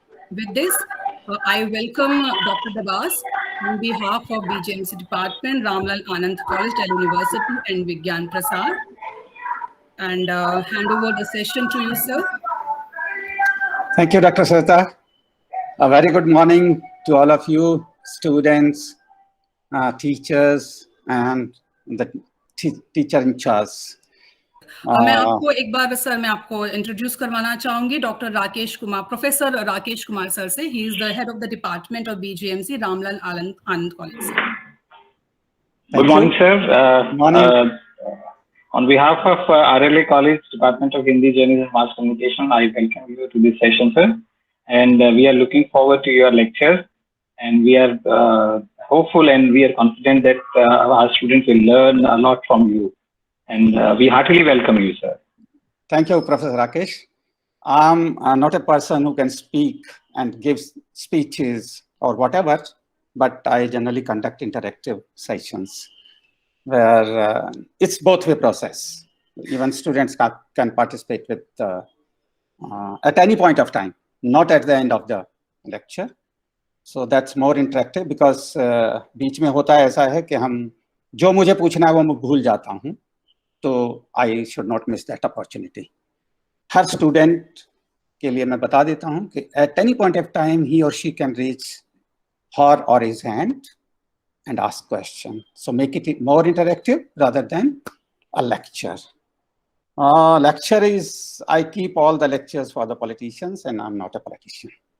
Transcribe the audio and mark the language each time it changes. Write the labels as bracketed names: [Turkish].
[English] With this, I welcome Dr. Dabas on behalf of BGMC Department, Ramlal Anand College, Delhi University, and Vigyan Prasad, and hand over the session to you, sir. Thank you, Dr. Shweta. A very good morning to all of you, students, teachers, and the teacher in charge. [Hindi] मैं आपको एक बार sir मैं आपको introduce करवाना चाहूंगी doctor Rakesh Kumar, professor Rakesh Kumar sir से। [English] He is the head of the department of BGMC, Ramlal Anand college. Good morning, sir. Morning. On behalf of RLA College, Department of Hindi Journalism and Mass Communication, I welcome you to this session, sir. And we are looking forward to your lecture. And we are hopeful and we are confident that our students will learn a lot from you. And we heartily welcome you, sir. Thank you, Professor Rakesh. I'm not a person who can speak and give speeches or whatever, but I generally conduct interactive sessions where it's both way process. Even students can participate with at any point of time, not at the end of the lecture. So that's more interactive because [Hindi] बीच में होता है ऐसा है कि हम जो मुझे पूछना है वो मैं भूल जाता हूँ, तो [English] I should not miss that opportunity. [Hindi] हर student के लिए मैं बता देता हूँ कि [English] at any point of time he or she can reach her or his hand and ask question. So make it more interactive rather than a lecture. Lecture is, I keep all the lectures for the politicians and I'm not a politician.